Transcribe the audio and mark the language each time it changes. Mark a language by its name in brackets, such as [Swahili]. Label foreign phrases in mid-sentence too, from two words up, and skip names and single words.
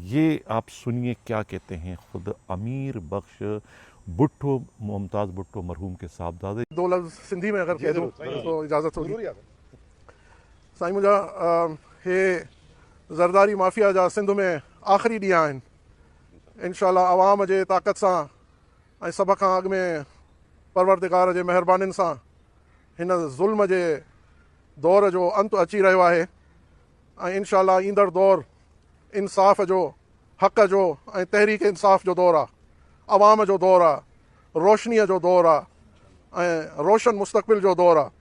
[Urdu] یہ آپ سنیے کیا کہتے ہیں خود امیر بخش بھٹو، ممتاز بھٹو مرحوم کے صاحبزادے۔ دو لفظ سندھی میں اگر کہہ دوں تو اجازت ہوگی؟ [Sindhi] سائیں مجھا یہ زرداری مافیا جا سندھ میں آخری ڈیاں ہیں، انشاءاللہ عوام جے طاقت سان ऐं सभ खां अॻु में परवरदिगार जे महिरबानियुनि सां हिन ज़ुल्म जे दौर जो अंत अची रहियो आहे, ऐं इंशाअल्लाह ईंदड़ दौर इंसाफ़ जो, हक़ जो ऐं तहरीक इंसाफ़ जो दौर आहे, अवाम जो दौर आहे, रोशनीअ जो दौर आहे ऐं रोशन मुस्तक़बिल जो दौर आहे।